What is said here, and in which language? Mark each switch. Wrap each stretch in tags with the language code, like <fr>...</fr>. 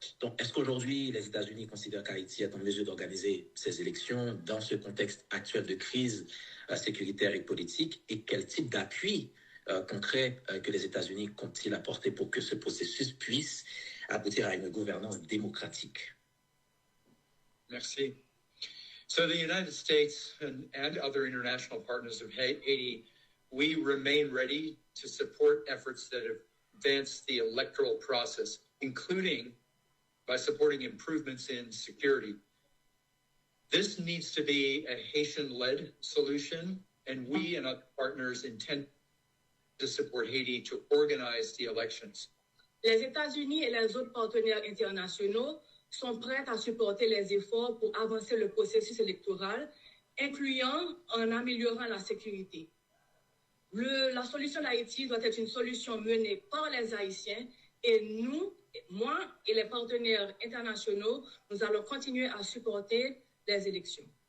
<fr>Donc, est-ce qu'aujourd'hui, les États-Unis considèrent qu'Haïti est en mesure d'organiser ces élections dans ce contexte actuel de crise sécuritaire et politique? Et quel type d'appui concret que les États-Unis comptent-ils apporter pour que ce processus puisse aboutir à une gouvernance démocratique? Merci.</fr> <en>So the United States and other international partners of Haiti, we remain ready to support efforts that advance the electoral process, including by supporting improvements in security. This needs to be a Haitian-led solution, and we and other partners intend to support Haiti to organize the elections.</en> <fr>Les États-Unis et les autres partenaires internationaux sont prêts à supporter les efforts pour avancer le processus électoral, incluant en améliorant la sécurité. La solution d'Haïti doit être une solution menée par les Haïtiens et nous, moi et les partenaires internationaux, nous allons continuer à supporter les élections.</fr>